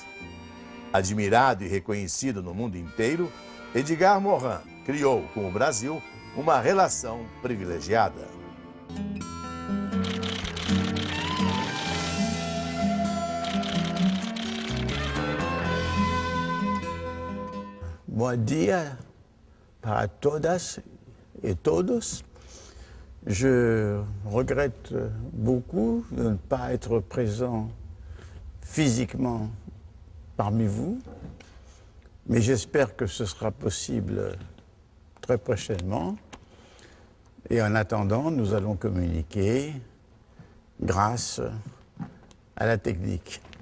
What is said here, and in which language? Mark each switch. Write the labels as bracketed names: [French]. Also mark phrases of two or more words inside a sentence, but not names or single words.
[Portuguese] Admirado e reconhecido no mundo inteiro, Edgar Morin criou com o Brasil uma relação privilegiada. Bom dia para todas et todos. [French] Je regrette beaucoup de ne pas être présent physiquement parmi vous, mais j'espère que ce sera possible très prochainement. Et en attendant, nous allons communiquer grâce à la technique.